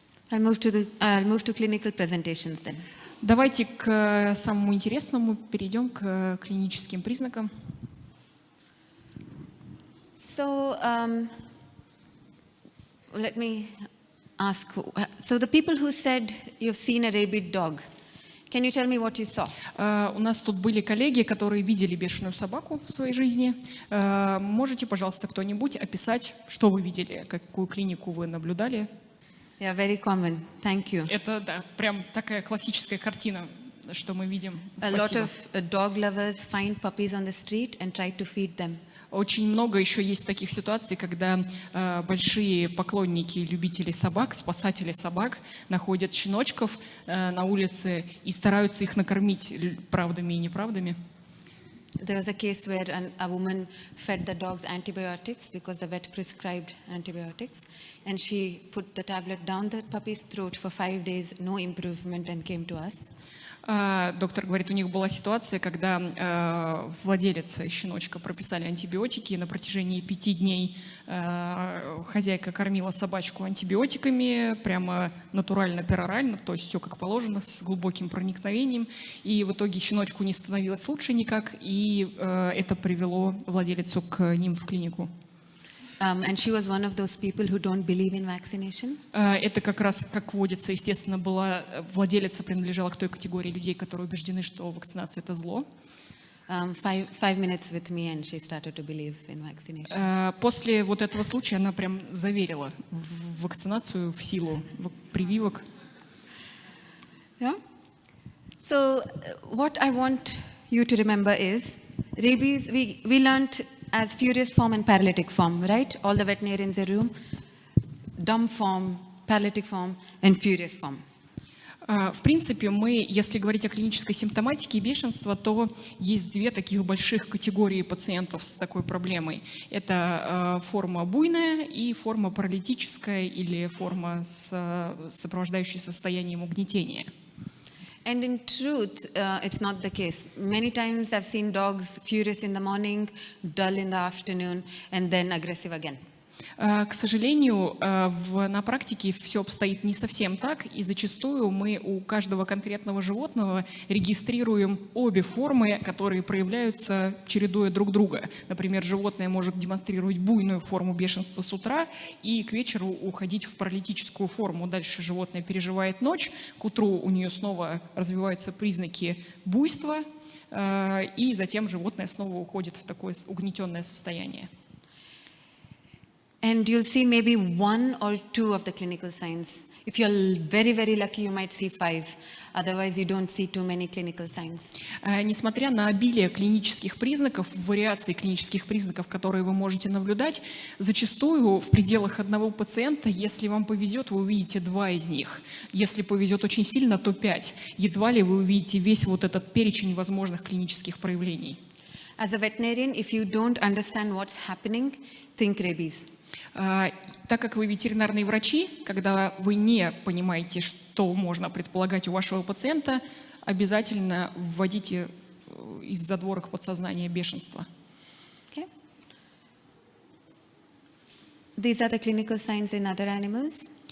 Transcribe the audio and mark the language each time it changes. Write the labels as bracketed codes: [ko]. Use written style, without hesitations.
[en] I'll move to clinical presentations then. [ru] Давайте к самому интересному перейдем к клиническим признакам. [en] So let me ask. So the people who said you've seen a rabid dog, can you tell me what you saw? [ru] У нас тут были коллеги, которые видели бешеную собаку в своей жизни. Можете, пожалуйста, кто-нибудь описать, что вы видели, какую клинику вы наблюдали? [en] Yeah, very common. Thank you. [ru] Это, да, прям такая классическая картина, что мы видим. [en] A lot [ru] Спасибо. [en] of dog lovers find puppies on the street and try to feed them. [ru] Очень много еще есть таких ситуаций, когда большие поклонники и любители собак, спасатели собак находят щеночков на улице и стараются их накормить правдами и неправдами. [en] There was a case where a woman fed the dogs antibiotics because the vet prescribed antibiotics, and she put the tablet down the puppy's throat for 5 days, no improvement, and came to us. [ru] Доктор говорит, у них была ситуация, когда владелец щеночка прописали антибиотики, и на протяжении 5 дней хозяйка кормила собачку антибиотиками, прямо натурально, перорально, то есть все как положено, с глубоким проникновением, и в итоге щеночку не становилось лучше никак, и это привело владелицу к ним в клинику. [en] And she was one of those people who don't believe in vaccination. [ru] Это как раз, как водится, естественно, владелица принадлежала к той категории людей, которые убеждены, что вакцинация – это зло. [en] 5 minutes with me, and she started to believe in vaccination. [ru] После вот этого случая она прям заверила в вакцинацию, в силу прививок. [en] Yeah. So what I want you to remember is rabies. We learned as furious form and paralytic form, right? All the veterinarians in the room, dumb form, paralytic form, and furious form. [ru] В принципе, мы, если говорить о клинической симптоматике бешенства, то есть две таких больших категории пациентов с такой проблемой. Это форма буйная и форма паралитическая или форма, сопровождающая состоянием угнетения. [en] And in truth, it's not the case. Many times I've seen dogs furious in the morning, dull in the afternoon, and then aggressive again. [ru] К сожалению, на практике все обстоит не совсем так, и зачастую мы у каждого конкретного животного регистрируем обе формы, которые проявляются, чередуя друг друга. Например, животное может демонстрировать буйную форму бешенства с утра и к вечеру уходить в паралитическую форму. Дальше животное переживает ночь, к утру у нее снова развиваются признаки буйства, и затем животное снова уходит в такое угнетенное состояние. [en] And you'll see maybe 1 or 2 of the clinical signs. If you're very, very lucky, you might see 5. Otherwise, you don't see too many clinical signs. [ru] Несмотря на обилие клинических признаков, вариаций клинических признаков, которые вы можете наблюдать, зачастую в пределах одного пациента, если вам повезет, вы увидите 2 из них. Если повезет очень сильно, то 5. Едва ли вы увидите весь вот этот перечень возможных клинических проявлений. [en] As a veterinarian, if you don't understand what's happening, think rabies. [ru] Так как вы ветеринарные врачи, когда вы не понимаете, что можно предполагать у вашего пациента, обязательно вводите из задворок подсознания бешенства. [en] Okay. These are the clinical signs in other animals.